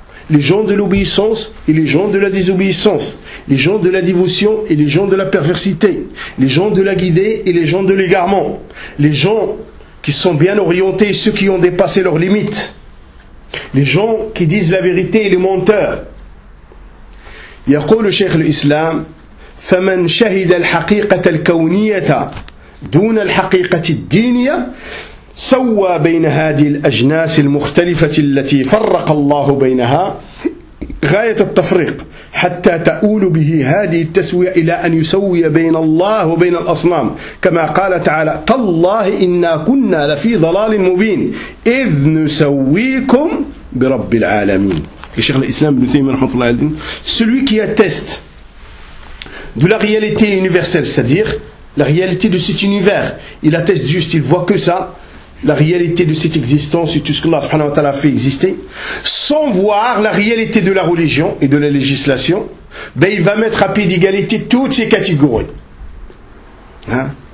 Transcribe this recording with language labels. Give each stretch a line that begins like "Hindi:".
French: les gens de l'obéissance et les gens de la désobéissance, les gens de la dévotion et les gens de la perversité, les gens de la guidée et les gens de l'égarement, les gens qui sont bien orientés et ceux qui ont dépassé leurs limites, les gens qui disent la vérité et les menteurs.
Arabic: يقول شيخ الإسلام فمن شهد الحقيقة الكونية دون الحقيقة الدينية سوى بين هذه الأجناس المختلفة التي فرق الله بينها غاية التفريق حتى تؤول به هذه التسوية إلى أن يسوي بين الله وبين الأصنام كما قال تعالى تالله إنا كنا لفي ضلال مبين إذ نسويكم برب العالمين.
French: Le cheikh l'islam, celui qui atteste de la réalité universelle, c'est-à-dire la réalité de cet univers, il atteste juste, il voit que ça, la réalité de cette existence et tout ce que Allah subhanahu wa ta'ala a fait exister, sans voir la réalité de la religion et de la législation, ben il va mettre à pied d'égalité toutes ces catégories. Hein?